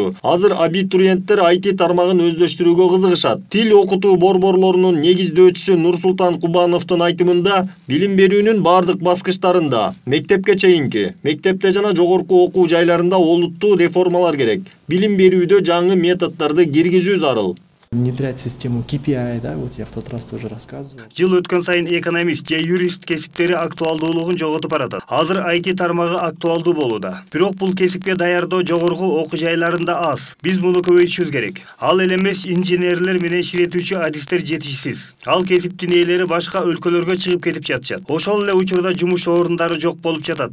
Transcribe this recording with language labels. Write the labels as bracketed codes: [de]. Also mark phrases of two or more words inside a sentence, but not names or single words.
[ky] Азыр абитуриенттер IT тармагын өздөштүрүүгө кызыгышат. Тил окутуу борборлорунун негиздөөчүсү Нурсултан Кубановдун айтымында, билим берүүнүн бардык баскычтарында, мектепке чейинки, мектепте жана жогорку окуу жайларында олуттуу реформалар керек. Билим берүүдө жаңы методдорду киргизүү зарыл. [ru] Внедрять систему KPI, да, вот я в тот раз тоже рассказывал. [ky] Жыл өткөн сайын экономист же юрист кесиптери актуалдуулугун жоготуп баратат. Азыр IT тармагы актуалдуу болууда. Бирок бул кесипке даярдоо жогорку окуу жайларында аз. Биз муну көбөйтүшүбүз керек. Ал эле эмес инженерлер менен ширетүүчү адистер жетишсиз. Ал кесиптин ээлери башка өлкөлөргө чыгып кетип жатышат. Ошол эле учурда жумуш орундары жок болуп жатат.